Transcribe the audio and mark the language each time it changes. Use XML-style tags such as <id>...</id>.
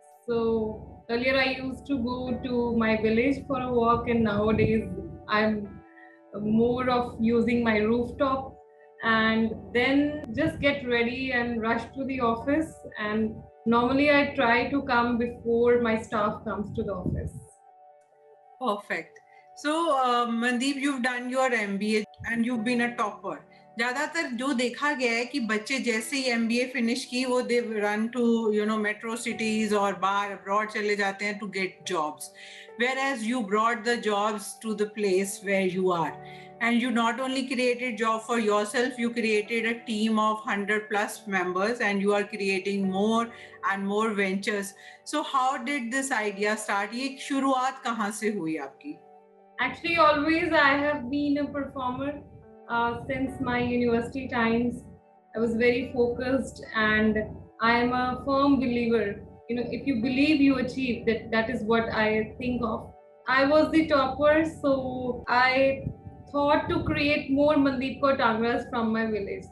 <en>So earlier I used to go to my village for a walk, and nowadays I'm more of using my rooftop, and then just get ready and rush to the office. And normally I try to come before my staff comes to the office. Perfect. So, Mandeep, you've done your MBA and you've been a topper.</en> <hi>ज्यादातर जो देखा गया है कि बच्चे जैसे ही</hi> <en>MBA finish की वो they run to metro cities</en> <hi>और बाहर अब्रॉड चले जाते हैं</hi> <en>To get jobs whereas you brought the jobs to the place where you are and you not only created job for yourself, you created a team of 100 plus members and you are creating more and more ventures. So how did this idea start?</en> <hi>ये शुरुआत कहाँ से हुई आपकी?</hi> <en>Actually, always I have been a performer since my university times. I was very focused, and I am a firm believer. If you believe, you achieve. That is what I think of. I was the topper, so I thought to create more Mandeep Kaur Tangras from my village.</en>